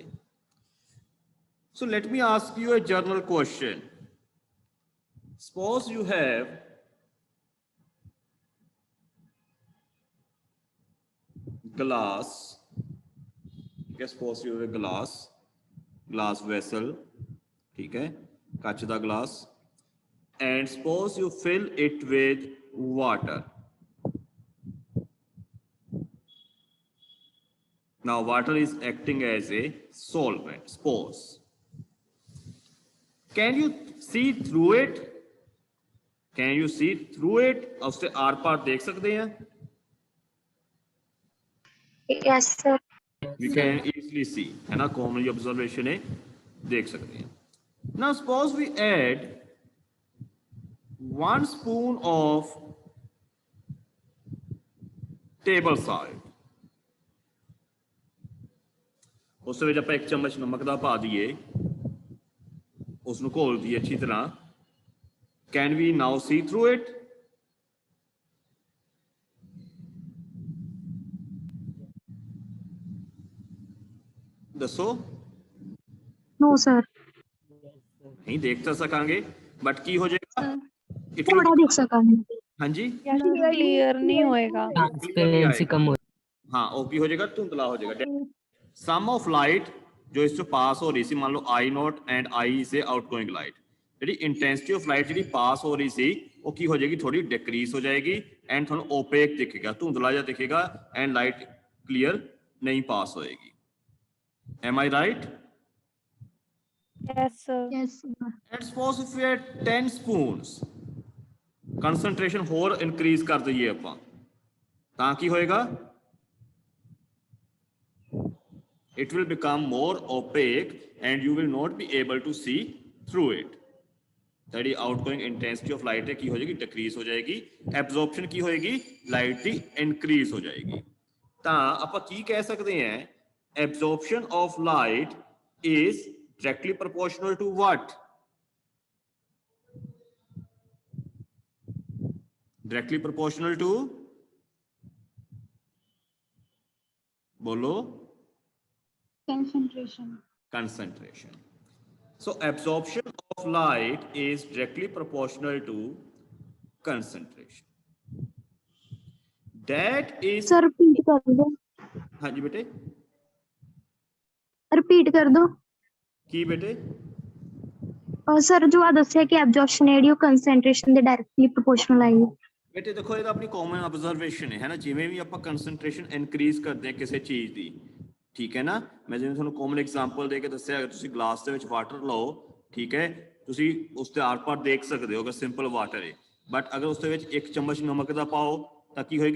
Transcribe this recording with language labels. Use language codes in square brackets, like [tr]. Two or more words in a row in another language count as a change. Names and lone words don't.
[en] So let me ask you a general question. Suppose you have glass. Okay, suppose you have a glass vessel. [hi] ठीक है, [pa] ਕੱਚ ਦਾ glass. [en] And suppose you fill it with water. Now water is acting as a solvent. Suppose. Can you see through it? Can you see through it? [hi] उससे आर पार देख सकते हैं? [en] Yes, sir. We can easily see, [hi] है ना? [en] Common observation [hi] है, देख सकते हैं. [en] Now suppose we add 1 spoon of table salt. [pa] ਉਸ ਵਿੱਚ ਆਪਾਂ 1 ਚਮਚ ਨਮਕ ਦਾ ਪਾ ਦਈਏ, ਉਸ ਨੂੰ ਘੋਲ ਦਈਏ ਅੱਛੀ ਤਰ੍ਹਾਂ. [en] Can we now see through it? [pa] ਦੱਸੋ. [en] No, sir. [pa] ਨਹੀਂ ਦੇਖ ਤਾਂ ਸਕਾਂਗੇ, ਬਟ ਕੀ ਹੋ ਜਾਏਗਾ? [en] It will- [pa] ਥੋੜਾ ਦੇਖ ਸਕਾਂਗੇ. ਹਾਂਜੀ, Yes, clear ਨਹੀਂ ਹੋਏਗਾ. [hi] ट्रांसपेरेंसी कम हो हाँ, वो की हो जाएगा? धुंधला हो जाएगा. [en] some of light [hi] जो इससे पास हो रही सी, मान लो [en] I not and I [hi] से [en] outgoing light, [hi] जी [en] intensity of light [hi] जी पास हो रही सी वो की हो जाएगी? थोड़ी डिक्रीज हो जाएगी एंड थोड़ा ओपेक दिखेगा, धुंधला जा दिखेगा एंड [en] light clear [hi] नहीं पास होएगी. [en] am I right? Yes, sir. Yes, sir. And suppose if we add 10 spoons, [pa] concentration ਹੋਰ increase ਕਰ ਦਈਏ ਆਪਾਂ, ਤਾਂ ਕੀ ਹੋਏਗਾ? [en] It will become more opaque and you will not be able to see through it. [pa] ਜਿਹੜੀ [en] outgoing intensity of light [pa] ਹੈ ਕੀ ਹੋ ਜਾਏਗੀ? Decrease ਹੋ ਜਾਏਗੀ. Absorption ਕੀ ਹੋਏਗੀ? Light ਦੀ increase ਹੋ ਜਾਏਗੀ. ਤਾਂ ਆਪਾਂ ਕੀ ਕਹਿ ਸਕਦੇ ਹਾਂ? [en] Absorption of light is directly proportional to what? Directly proportional to, bolo, concentration. So absorption of light is directly proportional to concentration. That is, [hi] Sir, repeat कर दो. हाँ जी बेटे, Repeat कर दो. की बेटे? [pa] ਸਰ ਜੋ ਆ ਦੱਸਿਆ ਕਿ ਐਬਜ਼ੌਰਪਸ਼ਨ ਜਿਹੜੀ ਉਹ concentration ਦੇ [en] directly proportional [pa] ਆਈ. [hi] बेटे देखो ये तो अपनी [en] common observation [hi] है ना, जिमें भी [pa] ਆਪਾਂ [en] concentration increase [pa] ਕਰਦੇ ਹਾਂ ਕਿਸੇ ਚੀਜ਼ ਦੀ, ਠੀਕ ਹੈ ਨਾ? ਮੈਂ ਜਿਵੇਂ ਤੁਹਾਨੂੰ [en] common example [pa] ਦੇ ਕੇ ਦੱਸਿਆ, ਅਗਰ ਤੁਸੀਂ ਗਲਾਸ ਦੇ ਵਿੱਚ ਵਾਟਰ ਲਓ, ਠੀਕ ਹੈ, ਤੁਸੀਂ ਉਸ ਤੇ ਆਰ-ਪਾਰ ਦੇਖ ਸਕਦੇ ਹੋ ਅਗਰ [en] simple water [pa] ਹੈ, ਬਟ ਅਗਰ ਉਸ ਦੇ ਵਿੱਚ 1 ਚਮਚ ਨਮਕ ਦਾ ਪਾਓ ਤਾਂ ਕੀ ਹੋਏਗੀ?